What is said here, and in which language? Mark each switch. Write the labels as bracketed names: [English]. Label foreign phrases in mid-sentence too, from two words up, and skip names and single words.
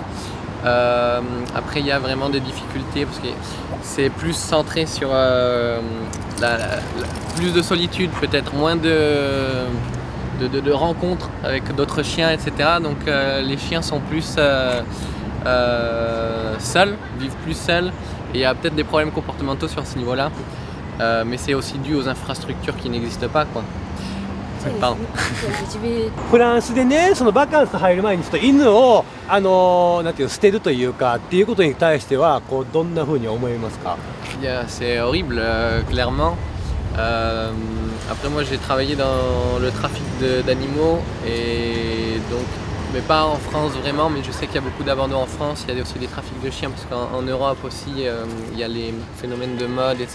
[French] Après, il y a vraiment des difficultés parce que c'est plus centré sur plus de solitude, peut-être moins de rencontres avec d'autres chiens, etc. Donc les chiens sont plus seuls, vivent plus seuls, et il y a peut-être des problèmes comportementaux sur ce niveau-là. Mais c'est aussi dû aux infrastructures qui n'existent pas, quoi. Pardon. [Japanese] フランスでね、そのバカンス入る前にちょっと犬をなんていう捨てるというかっていうことに対してはこうどんな風に思いますか。 [French] C'est horrible, clairement. Après, moi, j'ai travaillé dans le trafic d'animaux et donc, mais pas en France vraiment, mais je sais qu'il y a beaucoup d'abandons en France. Il y a aussi des trafics de chiens parce qu'en Europe aussi, il y a les phénomènes de mode, etc.